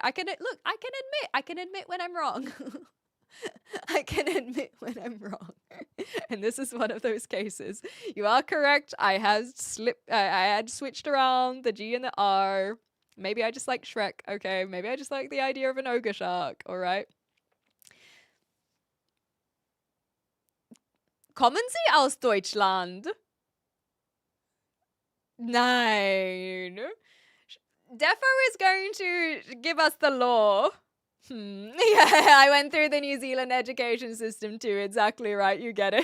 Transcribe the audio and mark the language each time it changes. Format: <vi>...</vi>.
<en>I can admit when I'm wrong. I can admit when I'm wrong. And this is one of those cases. You are correct. I had switched around the G and the R. Maybe I just like Shrek. Okay. Maybe I just like the idea of an ogre shark. All right.</en> <de>Kommen Sie aus Deutschland? Nein.</de> <en>Defo is going to give us the law. Yeah, I went through the New Zealand education system too. Exactly right. You get it.</en>